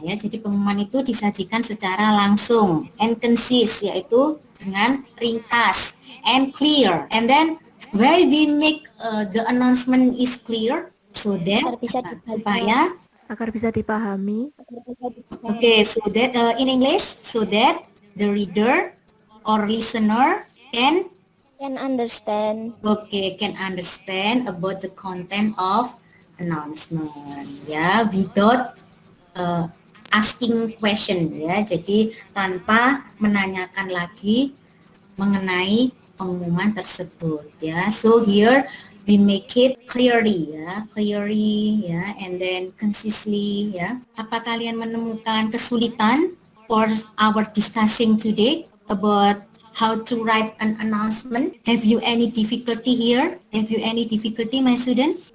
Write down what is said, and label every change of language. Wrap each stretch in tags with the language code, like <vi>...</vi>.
<id>Ya, jadi pengumuman itu disajikan secara langsung</id> <en>and concise,</en> <id>yaitu dengan ringkas</id> <en>and clear. And then why we make the announcement is clear so that supaya</en> <id>Agar bisa dipahami,</id> <en>okay, so that in English, so that the reader or listener can understand. can understand about the content of announcement. Ya, without asking question ya.</en> <id>Jadi tanpa menanyakan lagi mengenai pengumuman tersebut ya.</id> <en>So here we make it clearly ya, and then concisely ya.</en> <id>Apa kalian menemukan kesulitan</id> <en>for our discussing today about how to write an announcement? Have you any difficulty here? Have you any difficulty, my student?</en>